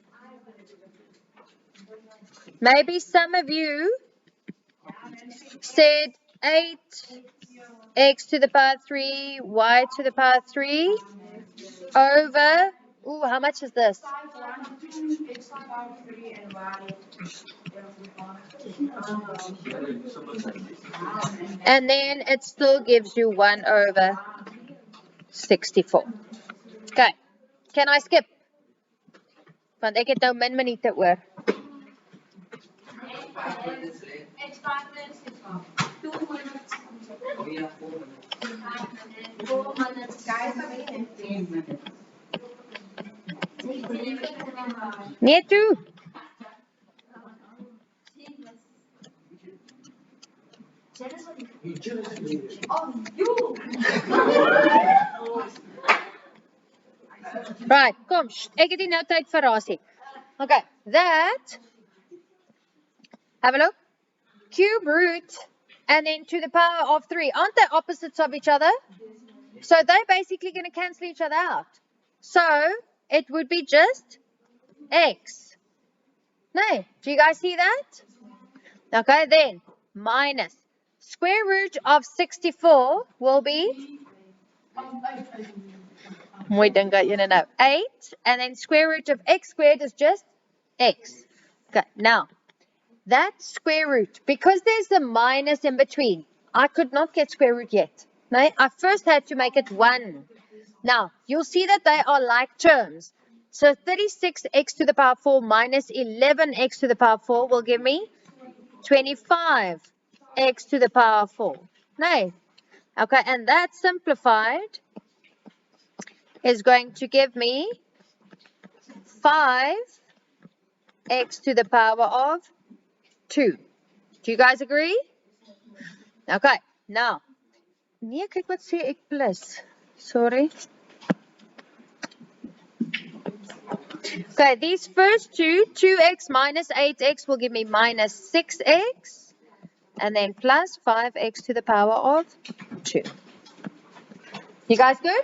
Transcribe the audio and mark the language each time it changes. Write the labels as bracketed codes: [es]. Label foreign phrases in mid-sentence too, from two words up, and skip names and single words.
[en] Maybe some of you said 8x to the power 3, y to the power 3 over, ooh, how much is this? And then it still gives you 1 over 64. Okay. Can I skip? [af] Want ek het nou min minute oor. Nee toe. Right, kom, ek het nie nou tyd vir rasie. [en] Okay, that, have a look, cube root, and then to the power of 3. Aren't they opposites of each other? So they're basically going to cancel each other out. So it would be just x. No, do you guys see that? Okay, then minus square root of 64 will be, [af] mooi ding dat jy nou, 8, [en] and then square root of x squared is just x. Okay, now that square root, because there's a minus in between, I could not get square root yet. No, I first had to make it 1. Now, you'll see that they are like terms. So 36x to the power 4 minus 11x to the power 4 will give me 25x to the power 4. No. Okay, and that simplified is going to give me 5x to the power of 2. Do you guys agree? Okay, now. [af] Nee, kyk wat sê ek plus. Sorry. [en] Okay, these first two, 2x minus 8x will give me minus 6x. And then plus 5x to the power of 2. You guys good?